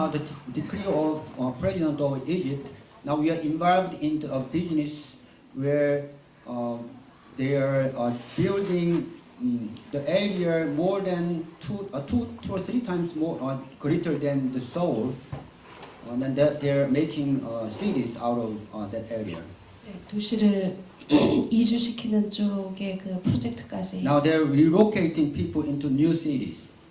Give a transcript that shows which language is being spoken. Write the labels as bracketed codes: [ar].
[en] Now the decree of President of Egypt. Now we are involved into a business where they are building the area more than two or three times more greater than the Seoul, and that they are making cities out of that area. [ko] 네, 도시를 이주시키는 쪽의 그 프로젝트까지 [en] Now they are relocating people into new cities.